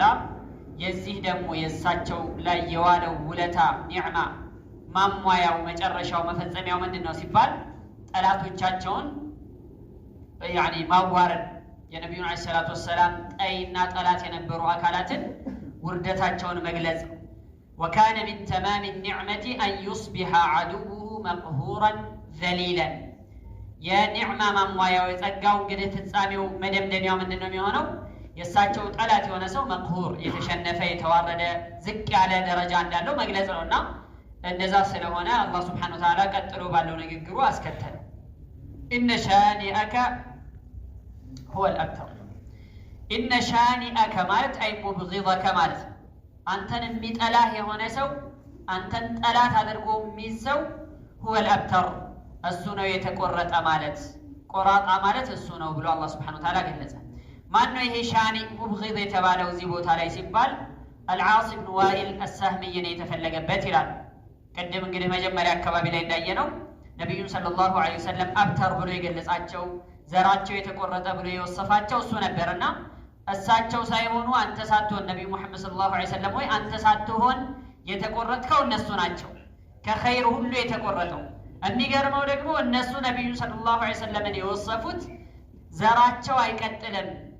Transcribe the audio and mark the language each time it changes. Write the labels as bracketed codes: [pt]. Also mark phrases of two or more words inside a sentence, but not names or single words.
[am] የዚህ ደግሞ የሳቸው ላይ የዋለው ውለታ ኒዕማ ማሟያው መጨረሻው መፈጸሚያው ምንድነው ሲባል ጠላቶቻቸውን ያኒ ማዋረድ የነብዩን [ar] عليه الصلاة والسلام [am] ጠይና ጠላት የነበሩ አካላትን ውርደታቸውን መግለጽ [ar] وكان من تمام النعمة أن يصبح عدوه مقهورا ذليلا [am] የኒዕማ ማሟያው የጸጋው እንግዲህ ፍጻሜው መደምደሚያው ምንድነው የሚሆነው? የእሳቸው ጠላት የሆነ ሰው መቅሁር የተሸነፈ የተዋረደ ዝቅ ያለ ደረጃ እንዳለው መግለጽ ነውና እንደዛ ስለሆነ አላህ [ar] سبحانه وتعالى [am] ቀጥሎ ባለው ንግግሩ አስከተለ [ar] إن شانئك هو الأبتر إن شانئك [am] ማለት [ar] أي مبغضك [am] ማለት አንተን የሚጠላህ የሆነ ሰው አንተን ጠላት አድርጎ የሚይዘው [ar] هو الأبتر [am] እሱ ነው የተቆረጠ ማለት ቆራጣ ማለት እሱ ነው ብሎ አላህ [ar] سبحانه وتعالى [am] ገለጸ። ማን ነው ይሄ ሻኒ ሙብጊድ የተባለው እዚህ ቦታ ላይ ሲባል አልዓስ ኢብኑ ዋኢል አስሳህሚይ ነው የተፈለገበት ይላል። ቀደም እንግዲህ መጀመሪያ አካባቢ ላይ እንዳየነው ነብዩ [ar] صلى الله عليه وسلم [am] አብተር ብሎ የገለጻቸው ዘራቸው የተቆረጠ ብሎ የወሰፋቸው እሱ ነበርና እሳቸው ሳይሆኑ አንተ ሳትሆን ነብዩ መሐመድ [ar] صلى الله عليه وسلم [am] ወይ አንተ ሳትሆን የተቆረጥከው እነሱ ናቸው ከኸይር ሁሉ የተቆረጠው። የሚገርመው ደግሞ እነሱ ነብዩ [ar] صلى الله عليه وسلم [am] የወሰፉት ዘራቸው አይቀጥልም